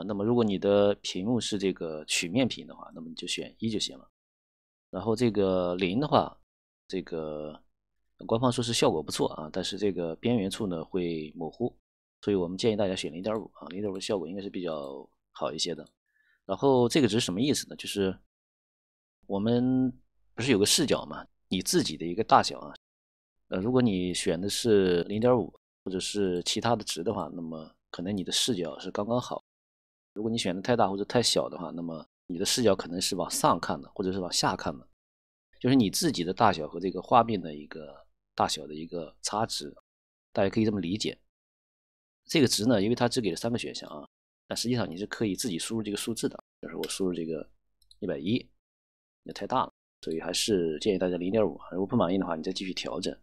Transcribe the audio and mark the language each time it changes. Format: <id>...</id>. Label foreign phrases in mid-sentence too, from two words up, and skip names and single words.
<zh>那麼如果你的屏幕是這個曲面屏的話，那麼你就選1就行了。然後這個0的話，這個官方說是效果不錯啊，但是這個邊緣處呢會模糊，所以我們建議大家選0.5啊，0.5的效果應該是比較好一些的。然後這個值什麼意思呢？就是我們不是有個視角嘛，你自己的一個大小啊，如果你選的是0.5或者是其他的值的話，那麼可能你的視角是剛剛好。如果你選的太大或者太小的話，那麼你的視角可能是往上看的，或者是往下看的，就是你自己的大小和這個畫面的一個大小的一個差值，大家可以這麼理解。這個值呢，因為它只給了3個選項啊，但實際上你是可以自己輸入這個數字的，就是我輸入這個110，那太大了。所以還是建議大家0.5，如果不滿意的話，你再繼續調整。</zh>